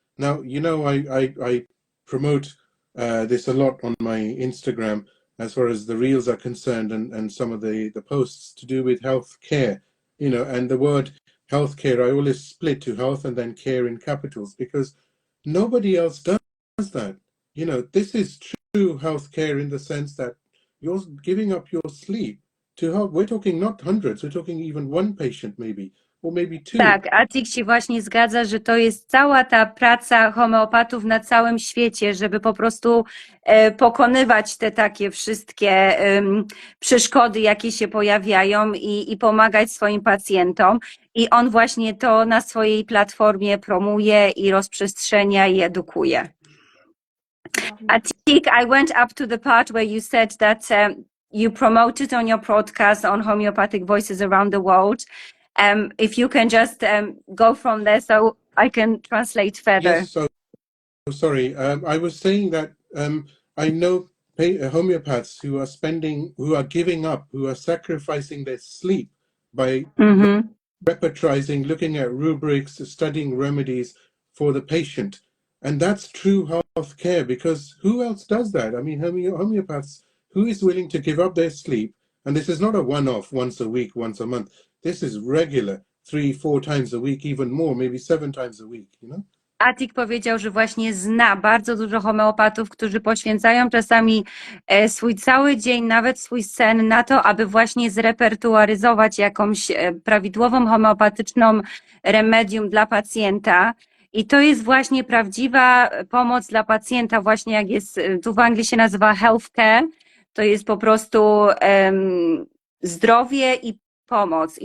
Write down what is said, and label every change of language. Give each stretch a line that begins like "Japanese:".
English: Now, you know, I promote this a lot on my Instagram as far as the reels are concerned, and some of the posts to do with health care, you know, and the word healthcare, I always split to health and then care in capitals, because nobody else does that. You know, this is true healthcare in the sense that you're giving up your sleep to help. We're talking not hundreds, we're talking even one patient maybe, or maybe two.
Polish: Tak, Atik się właśnie zgadza, że to jest cała ta praca homeopatów na całym świecie, żeby po prostu pokonywać te takie wszystkie przeszkody, jakie się pojawiają i pomagać swoim pacjentom. I on właśnie to na swojej platformie promuje i rozprzestrzenia i edukuje.
English: Atik, I went up to the part where you said that you promoted on your podcast on homeopathic voices around the world. If you can just go from there so I can translate further. Yes, so sorry. I was saying that I know homeopaths who are giving up, who are sacrificing their sleep by repertorizing, looking at rubrics, studying remedies for the patient. And that's true health care, because who else does that? I mean, homeopaths, who is willing to give up their sleep? And this is not a one-off, once a week, once a month. This is regular, 3-4 times a week, even more, maybe 7 times a week, you know?
Polish: Atik powiedział, że właśnie zna bardzo dużo homeopatów, którzy poświęcają czasami swój cały dzień, nawet swój sen na to, aby właśnie zrepertuaryzować jakąś prawidłową homeopatyczną remedium dla pacjenta. I to jest właśnie prawdziwa pomoc dla pacjenta, właśnie jak jest, tu w Anglii się nazywa healthcare, to jest po prostu zdrowie i pomoc.